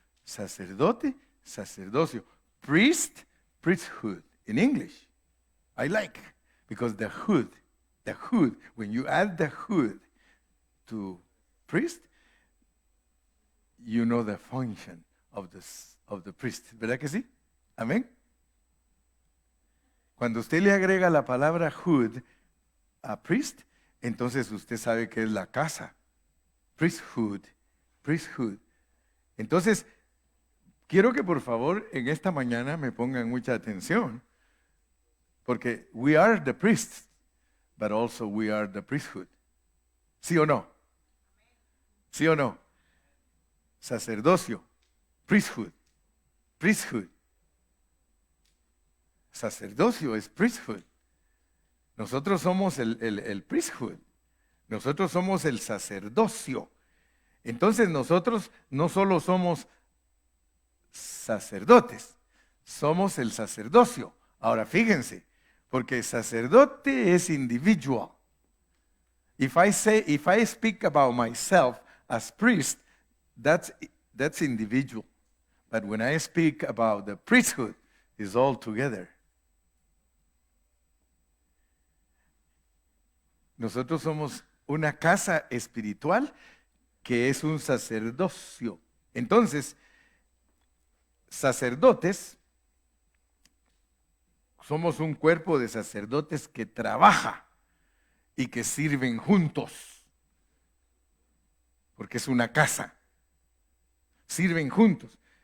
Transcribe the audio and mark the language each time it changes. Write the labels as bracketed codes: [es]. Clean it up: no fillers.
[es] Sacerdote, sacerdocio. [en] Priest, priesthood. In English, I like, because the hood, when you add the hood to priest, you know the function of the priest. [es] ¿Verdad que sí? Amén. Cuando usted le agrega la palabra hood a priest, entonces usted sabe que es la casa. [en] Priesthood, priesthood. [es] Entonces, quiero que por favor en esta mañana me pongan mucha atención, porque [en] we are the priests, but also we are the priesthood. [es] ¿Sí o no? ¿Sí o no? [en] Sacerdocio, priesthood, priesthood. [es] Sacerdocio es priesthood. Nosotros somos el priesthood. Nosotros somos el sacerdocio. Entonces nosotros no solo somos sacerdotes, somos el sacerdocio. Ahora fíjense, porque sacerdote es individual. [en] If I speak about myself as priest, that's individual. But when I speak about the priesthood, it's all together. [es] Nosotros somos una casa espiritual que es un sacerdocio. Entonces, sacerdotes, somos un cuerpo de sacerdotes que trabaja y que sirven juntos, porque es una casa. Sirven juntos.